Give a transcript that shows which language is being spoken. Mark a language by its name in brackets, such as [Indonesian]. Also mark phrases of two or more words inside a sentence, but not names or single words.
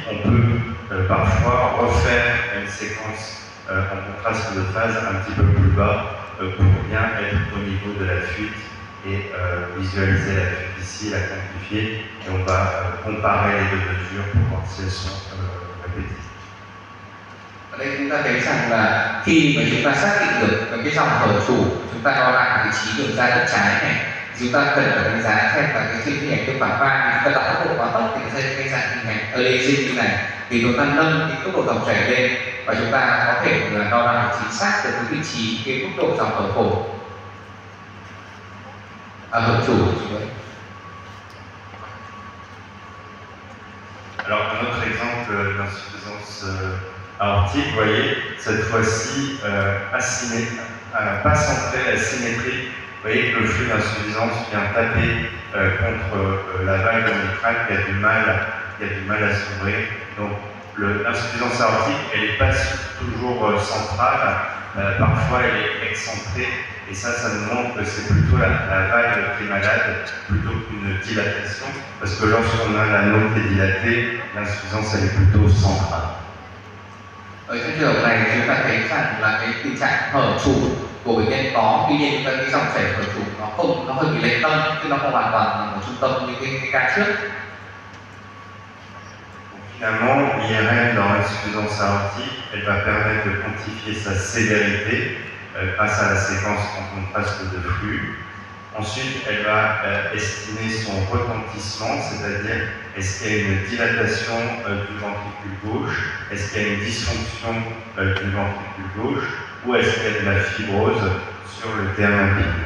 [French] On peut parfois refaire une séquence en contraste de phase un petit peu plus bas pour bien être au niveau de la fuite et visualiser la fuite ici, la quantifier, et on va comparer les deux mesures pour voir si elles sont répétées. [Vietnamese] Ở đây chúng ta thấy rằng là khi mà chúng ta xác định được cái dòng hở chủ, chúng ta đo lại vị trí đường ra đất trái này, chúng ta cần phải đánh giá xem là cái hình ảnh tương phản va, chúng ta đặt tốc độ quá tốc thì nó sẽ gây ra hình ảnh aliasing như này, thì chúng ta nâng cái tốc độ dòng chảy lên và chúng ta có thể là đo ra chính xác được cái vị trí, cái mức độ dòng hở phổ, hở chủ. [French] Alors, un autre exemple d'insuffisance aortique, vous voyez, cette fois-ci, pas centrée, asymétrique. Vous voyez que le flux d'insuffisance vient taper contre la valve mitrale qui a du mal à s'ouvrir. Donc, l'insuffisance aortique, elle n'est pas toujours centrale, parfois elle est excentrée, et ça nous montre que c'est plutôt la valve qui est malade plutôt qu'une dilatation, parce que lorsqu'on a l'anneau qui est dilaté, l'insuffisance elle est plutôt centrale. [Vietnamese] Ở trong trường hợp này chúng ta thấy rằng là cái tình trạng hở chủ của bệnh nhân có, tuy nhiên cái dòng chảy hở chủ nó hơi bị lệch tâm, chứ nó không hoàn toàn là một trung tâm như cái ca trước. [French] Finalement, l'IRM dans l'insuffisance aortique, elle va permettre de quantifier sa sévérité grâce à la séquence en contraste de flux. Ensuite, elle va estimer son retentissement, c'est-à-dire est-ce qu'il y a une dilatation du ventricule gauche, est-ce qu'il y a une dysfonction du ventricule gauche, ou est-ce qu'il y a de la fibrose sur le terrain épineux.